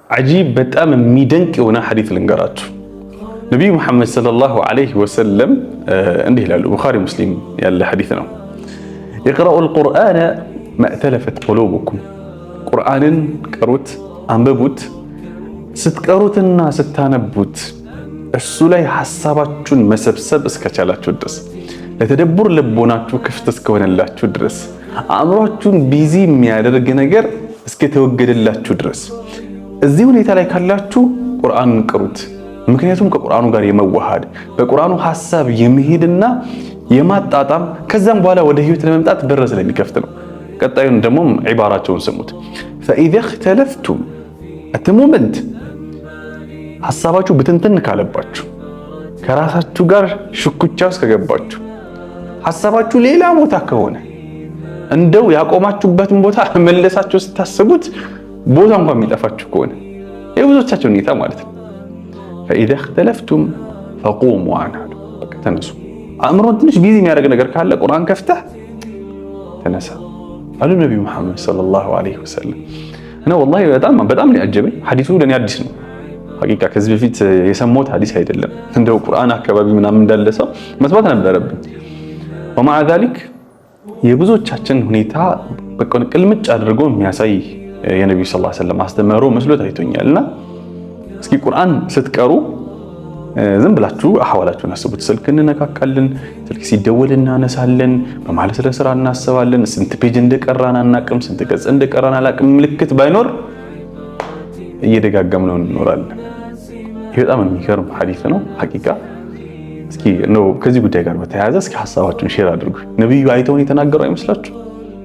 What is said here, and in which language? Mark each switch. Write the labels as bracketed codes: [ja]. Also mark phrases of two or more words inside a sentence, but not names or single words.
[am] عجيب በጣም የሚደንቅ የሆነ ሐዲስ ልንገራችሁ። ነብዩ መሐመድ [ar] صلى الله عليه وسلم [am] እንዲህ ይላሉ። ቡኻሪ ሙስሊም ያለ ሐዲስ ነው። [ar] اقرأوا القرآن ما ائتلفت قلوبكم [am] ቁርአንን ቀሩት፣ አንብቡት። ስትቀሩትና ስታነቡት እሱ ላይ ሐሳባችሁን መሰብሰብ እስከቻላችሁ ድረስ ለተደብር ልቦናችሁ ክፍት እስከሆነላችሁ ድረስ አእምሮአችሁን ቢዚ የሚያደርግ ነገር እስከተወገደላችሁ ድረስ እዚህ ሁኔታ ላይ ካላችሁ ቁርአንን ቅሩት። ምክንያቱም ከቁርአኑ ጋር የመዋሃድ በቁርአኑ ሐሳብ የመሄድና የማጣጣም ከዛም በኋላ ወደ ህይወት ለመምጣት በር ስለሚከፍት ነው። ቀጣዩን ደግሞ ዒባራቸውን ስሙት። [ar] فإذا اختلفتم [am] አትሞመንት ሐሳባችሁ ብትንትን ካለባችሁ ከራሳችሁ ጋር ሽኩቻ ውስጥ ከገባችሁ ሐሳባችሁ ሌላ ቦታ ከሆነ እንደው ያቆማችሁበትን ቦታ መለሳችሁ ስታስቡት ቦታ እንኳን የሚጠፋችሁ ከሆነ የብዙዎቻችሁ ሁኔታ ማለት ነው። [ar] فإذا اختلفتم فقوموا عنها [am] ተነሱ። አእምሮን ትንሽ ቢዚ የሚያደርግ ነገር ካለ ቁርአን ከፍተህ ተነሳ አሉ ነብዩ መሐመድ ሰለላሁ [ar] عليه وسلم። [am] እና ወላሂ በጣም ነው ያጀበኝ ሐዲሱ ለኔ አዲስ ነው። ሐቂቃ ከዚህ በፊት የሰማሁት ሐዲስ አይደለም። እንደው ቁርአን አካባቢ ምናምን እንዳለ ሰው መስማት ነበረብኝ። [ar] ومع ذلك [am] የብዙዎቻችን ሁኔታ በቃ ቅልምጭ አድርጎ የሚያሳይ የነብዩ [ar] صلى الله عليه وسلم [am] አስተምህሮ መስሎ ታይቶኛልና እስኪ ቁርአን ስትቀሩ ዝም ብላችሁ አህዋላችሁን አስቡት። ስልክ እንነካካለን፣ ስልክ ሲደወል እናነሳለን፣ በማለት ለስራ እናስባለን። ስንት ፔጅ እንደቀራን አናቅም፣ ስንት ገጽ እንደቀራን አላቅም። ምልክት ባይኖር እየደጋገምነው እንኖራለን። ይሄ በጣም የሚገርም ሐዲስ ነው ሐቂቃ። እስኪ ነው ከዚህ ጉዳይ ጋር በተያያዘ እስኪ ሐሳባችሁን ሼር አድርጉ። ነብዩ አይተውን የተናገሩ አይመስላችሁ?